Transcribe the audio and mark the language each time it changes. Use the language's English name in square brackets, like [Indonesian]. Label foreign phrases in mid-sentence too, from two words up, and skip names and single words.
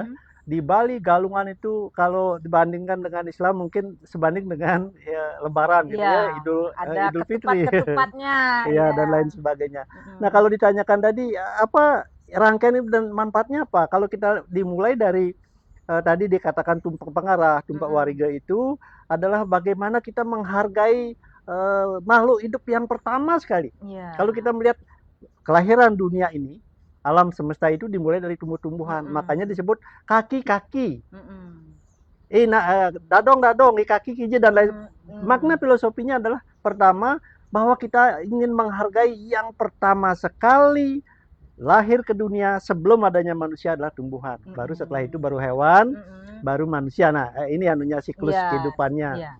[Indonesian] Di Bali galungan itu kalau dibandingkan dengan Islam mungkin sebanding dengan Lebaran gitu ya, Idul Fitri. Ya, dan lain sebagainya. Nah, kalau ditanyakan tadi apa rangkaian dan manfaatnya apa? Kalau kita dimulai dari tadi dikatakan tumpak pengarah, tumpak wariga itu adalah bagaimana kita menghargai makhluk hidup yang pertama sekali. Kalau kita melihat kelahiran dunia ini, alam semesta itu dimulai dari tumbuh-tumbuhan, makanya disebut kaki-kaki. [Balinese] Dadong-dadong, kaki kije [Indonesian] dan lain. Makna filosofinya adalah pertama bahwa kita ingin menghargai yang pertama sekali lahir ke dunia sebelum adanya manusia adalah tumbuhan. Baru setelah itu baru hewan, baru manusia. Nah, ini anunya siklus kehidupannya.